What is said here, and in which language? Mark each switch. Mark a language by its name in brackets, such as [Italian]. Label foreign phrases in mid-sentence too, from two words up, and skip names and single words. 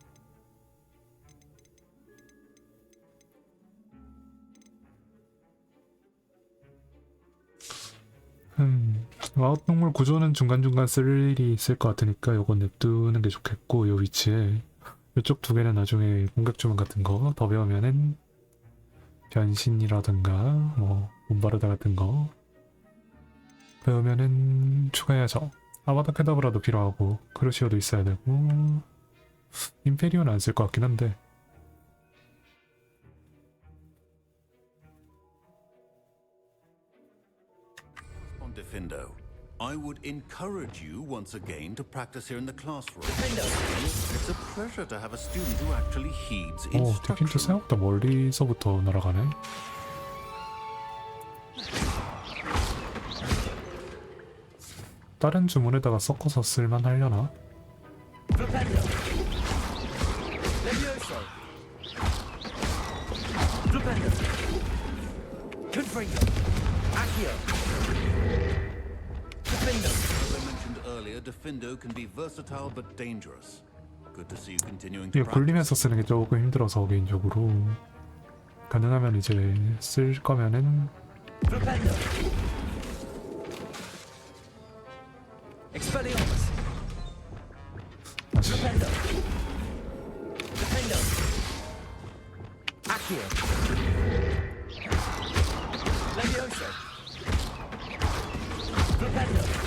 [Korean] 마법동물 구조는 중간중간 쓸 일이 있을 것 같으니까 요건 냅두는 게 좋겠고, 요 위치에 이쪽 두 개는 나중에 공격 주문 같은 거 더 배우면은 변신이라든가 뭐 몬바르다 같은 거 배우면은 추가해야죠. 아바타 케다브라도 필요하고 크루시오도 있어야 되고 임페리오는 안 쓸 것 같긴 한데. [English] On Diffindo, I would encourage you once again to practice here in the classroom. It's a pleasure to have a student who actually heeds [Korean] 오, 디핀트 [English] instruction. [Korean] 생각보다 멀리서부터 날아가네. 다른 주문에다가 섞어서 쓸만 하려나? [Latin] Flipendo. Levioso. Flipendo. Confringo. Accio. Flipendo. [English] As I mentioned earlier, Diffindo can be versatile but dangerous. Good to see you continuing to [Korean] 이거 [English] practice. [Korean] 굴리면서 쓰는 게 조금 힘들어서 개인적으로. 가능하면 이제 쓸 거면은 [Latin] Flipendo. Expelliarmus. [Korean] 다시 [Latin] Flipendo. Flipendo. Accio. Levioso. Flipendo.